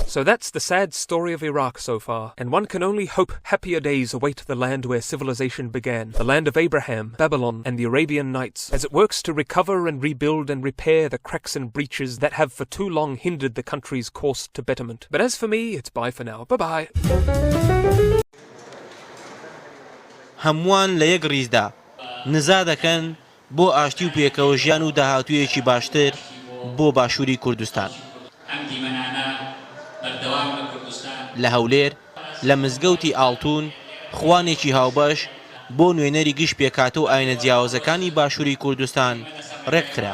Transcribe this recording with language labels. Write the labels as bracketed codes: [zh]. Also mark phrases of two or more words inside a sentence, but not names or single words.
[en] So that's the sad story of Iraq so far, and one can only hope happier days await the land where civilization began, the land of Abraham, Babylon, and the Arabian Nights, as it works to recover and rebuild and repair the cracks and breaches that have for too long hindered the country's course to betterment. But as for me, it's bye for now. Bye-bye. [ckb] هەمووان لە یەک ڕیزدا نزا دەکەن بۆ ئاشتی و پێکەوەژیان و داهاتوویەکی باشتر بۆ باشووری کوردستان. لە هەولێر لە مزگەوتی ئاڵتون خوانێکی هاوبەش بۆ نوێنەری گشت پێکاتە و ئاینە جیاوازەکانی باشووری کوردستان ڕێککرا.